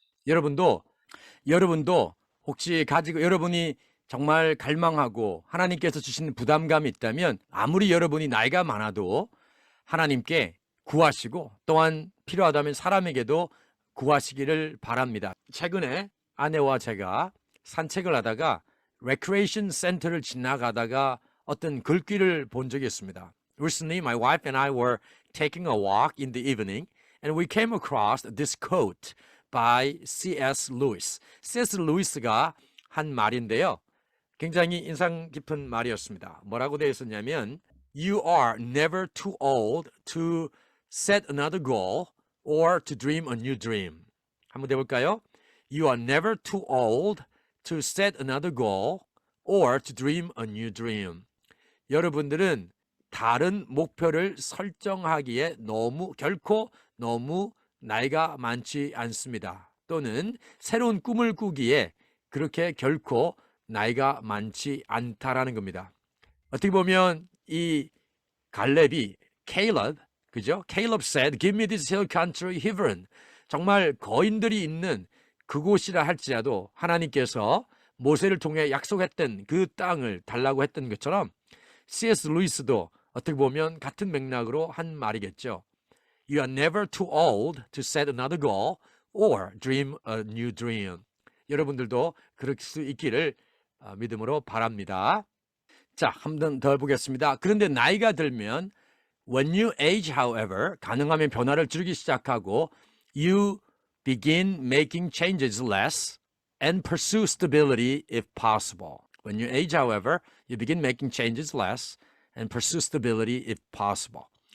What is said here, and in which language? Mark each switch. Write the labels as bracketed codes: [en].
[ko] 여러분도 혹시 가지고 여러분이 정말 갈망하고 하나님께서 주시는 부담감이 있다면 아무리 여러분이 나이가 많아도 하나님께 구하시고 또한 필요하다면 사람에게도 구하시기를 바랍니다. 최근에 아내와 제가 산책을 하다가 레크레이션 센터를 지나가다가 어떤 글귀를 본 적이 있습니다. [en] Recently, my wife and I were taking a walk in the evening and we came across this quote by C.S. Lewis. C.S. [ko] Lewis가 한 말인데요. 굉장히 인상 깊은 말이었습니다. 뭐라고 되어 있었냐면 [en] You are never too old to set another goal or to dream a new dream. [ko] 한번 해볼까요? [en] You are never too old to set another goal or to dream a new dream. [ko] 여러분들은 다른 목표를 설정하기에 결코 너무 나이가 많지 않습니다. 또는 새로운 꿈을 꾸기에 그렇게 결코 나이가 많지 않다라는 겁니다. 어떻게 보면 이 갈렙이 Caleb, 그죠? [en] Caleb said, "Give me this hill country Hebron." [ko] 정말 거인들이 있는 그곳이라 할지라도 하나님께서 모세를 통해 약속했던 그 땅을 달라고 했던 것처럼 C.S. 루이스도 어떻게 보면 같은 맥락으로 한 말이겠죠. [en] You are never too old to set another goal or dream a new dream. [ko] 여러분들도 그럴 수 있기를 믿음으로 바랍니다. 자, 한 번 더 보겠습니다. 그런데 나이가 들면 [en] when you age, however, [ko] 가능하면 변화를 줄이기 시작하고 [en] you begin making changes less and pursue stability if possible. When you age, however, you begin making changes less and pursue stability if possible.